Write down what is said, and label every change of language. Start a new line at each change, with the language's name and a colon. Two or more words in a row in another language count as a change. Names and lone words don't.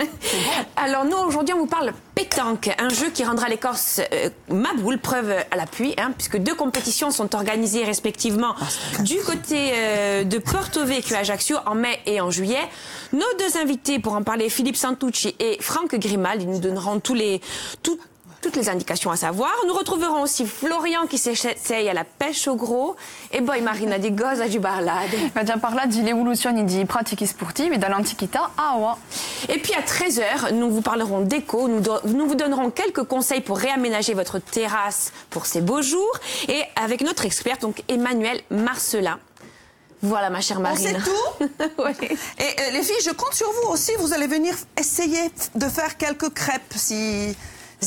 French: Alors nous, aujourd'hui, on vous parle pétanque, un jeu qui rendra l'écorce Maboule, preuve à l'appui, hein, puisque 2 compétitions sont organisées respectivement du côté de Porto Vecchio à Ajaccio en mai et en juillet. Nos 2 invités pour en parler, Philippe Santucci et Franck Grimal, ils nous donneront toutes les indications à savoir. Nous retrouverons aussi Florian qui s'essaye à la pêche au gros
Italian: e poi Marina di cosa ci parlate. Abbiamo parlato di evoluzioni di pratiche sportive dall'antichità a ora.
French: Et puis à 13h, nous vous parlerons d'éco, nous vous donnerons quelques conseils pour réaménager votre terrasse pour ces beaux jours et avec notre expert, donc Emmanuel Marcelin. Voilà, ma chère Marine. On sait tout. Oui. Et les filles, je compte sur vous aussi. Vous allez venir essayer de faire quelques crêpes si ça vous dit.